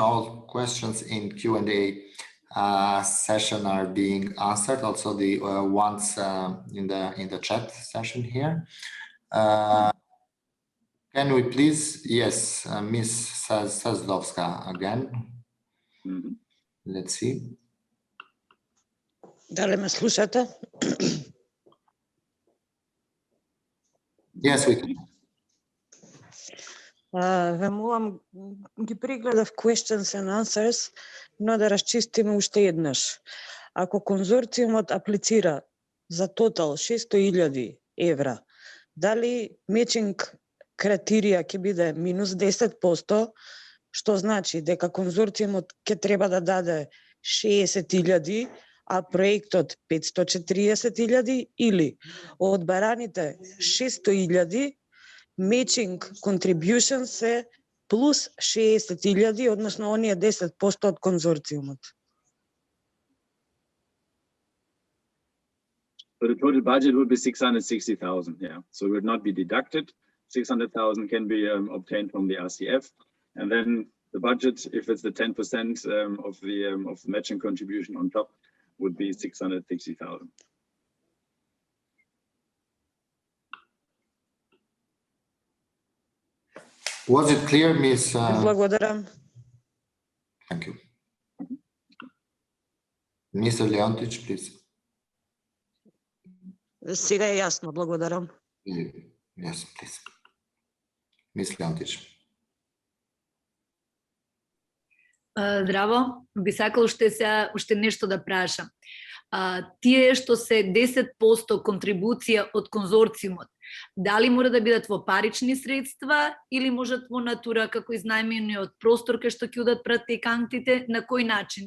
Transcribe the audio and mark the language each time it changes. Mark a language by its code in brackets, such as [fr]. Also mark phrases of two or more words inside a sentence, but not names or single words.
[en] All questions in Q&A session are being answered. Also the ones in the chat session here. Can we please, yes, Ms. 𝗧𝗵𝗲 again. Let's see. [mk] Дали ме слушате? [en] Yes, we can. [mk] Ве молам, ги прегледав [en] questions and answers, [mk] но да разчистиме уште еднаш. Ако конзорциумот аплицира за тотал 600.000 евра, дали matching критерија ќе биде минус 10%, што значи дека конзорциумот ќе треба да даде 60.000, а проектот 540.000, или од бараните 600.000 [en] matching contribution [mk] се плюс 60.000, односно оние 10% од конзорциумот. [en] So the total budget would be 660,000, yeah. So it would not be deducted. 600,000 can be obtained from the RCF, and then the budget, if it's the 10% of the matching contribution on top, would be 660,000. Was it clear, Ms.? [mk] Благодарам. [en] Thank you. Mr. Leontić, please. [mk] Сега е јасно, благодарам. [en] Yes, please. Ms. Leontić. [mk] Здраво, би сакал уште нешто да прашам. Тие што се 10% контрибуција од конзорциумот, дали мора да бидат во парични средства или можат во натура како изнајмениот простор кај што ќе одат практикантите, на кој начин?